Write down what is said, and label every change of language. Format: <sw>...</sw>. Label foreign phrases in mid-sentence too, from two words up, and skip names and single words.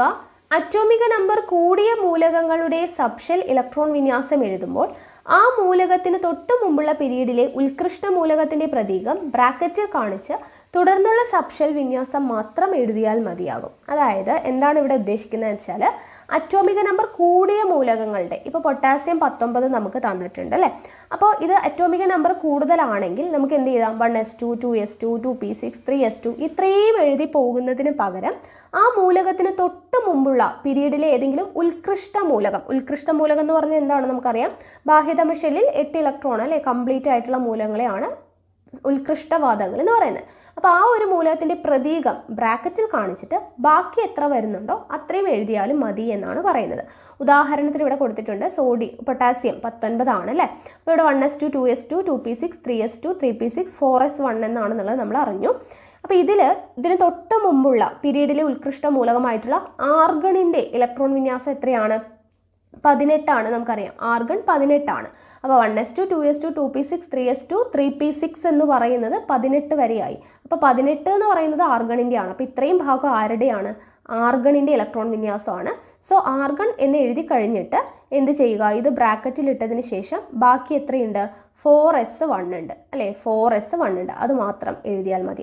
<ml>അറ്റോമിക നമ്പർ കൂടിയ മൂലകങ്ങളുടെ സബ്ഷെൽ ഇലക്ട്രോൺ വിന്യാസം എഴുതുമ്പോൾ ആ മൂലകത്തിന് തൊട്ടു മുമ്പുള്ള പീരീഡിലെ ഉത്കൃഷ്ട മൂലകത്തിൻ്റെ പ്രതീകം ബ്രാക്കറ്റിൽ കാണിച്ച് തുടർന്നുള്ള സബ്ഷെൽ വിന്യാസം മാത്രം എഴുതിയാൽ മതിയാകും. അതായത് എന്താണ് ഇവിടെ ഉദ്ദേശിക്കുന്നത് വെച്ചാൽ അറ്റോമിക നമ്പർ കൂടിയ മൂലകങ്ങളുടെ, ഇപ്പോൾ പൊട്ടാസ്യം 19 നമുക്ക് തന്നിട്ടുണ്ട് അല്ലേ. അപ്പോൾ ഇത് അറ്റോമിക നമ്പർ കൂടുതലാണെങ്കിൽ നമുക്ക് എന്ത് ചെയ്യാം? 1s2 2s2 2p6 3s2 ഇത്രയും എഴുതി പോകുന്നതിന് പകരം ആ മൂലകത്തിന് തൊട്ട് മുമ്പുള്ള പീരീഡിലെ ഏതെങ്കിലും ഉത്കൃഷ്ട മൂലകം എന്ന് പറഞ്ഞാൽ എന്താണ് നമുക്കറിയാം. ബാഹ്യതമ ഷെല്ലിൽ 8 ഇലക്ട്രോൺ അല്ലേ, കംപ്ലീറ്റ് ആയിട്ടുള്ള മൂലകങ്ങളെയാണ് ഉത്കൃഷ്ടവാദങ്ങൾ എന്ന് പറയുന്നത്. അപ്പോൾ ആ ഒരു മൂലകത്തിൻ്റെ പ്രതീകം ബ്രാക്കറ്റിൽ കാണിച്ചിട്ട് ബാക്കി എത്ര വരുന്നുണ്ടോ അത്രയും എഴുതിയാലും മതി എന്നാണ് പറയുന്നത്. ഉദാഹരണത്തിന് ഇവിടെ കൊടുത്തിട്ടുണ്ട് പൊട്ടാസ്യം 19 ആണ് അല്ലേ. അപ്പോൾ ഇവിടെ 1s2 2s2 2p6 3s2 3p6 4s1 എന്നാണെന്നുള്ളത് നമ്മൾ അറിഞ്ഞു. അപ്പോൾ ഇതിന് തൊട്ട് മുമ്പുള്ള പീരീഡിലെ ഉത്കൃഷ്ട മൂലകമായിട്ടുള്ള ആർഗണിൻ്റെ ഇലക്ട്രോൺ വിന്യാസം എത്രയാണ്? 18 ആണ്. നമുക്കറിയാം ആർഗൺ 18 ആണ്. അപ്പോൾ 1s2 2s2 2p6 3s2 3p6 എന്ന് പറയുന്നത് 18 വരെയായി. അപ്പോൾ 18 എന്ന് പറയുന്നത് ആർഗണിൻ്റെ ആണ്. അപ്പോൾ ഇത്രയും ഭാഗം ആരുടെയാണ്? ആർഗണിൻ്റെ ഇലക്ട്രോൺ വിന്യാസമാണ്. സോ ആർഗൺ എന്ന് എഴുതി കഴിഞ്ഞിട്ട് എന്ത് ചെയ്യുക? ഇത് ബ്രാക്കറ്റിൽ ഇട്ടതിന് ശേഷം ബാക്കി എത്രയുണ്ട്? 4s1 ഉണ്ട് അല്ലേ, 4s1 ഉണ്ട്. അത് മാത്രം എഴുതിയാൽ മതി.</ml>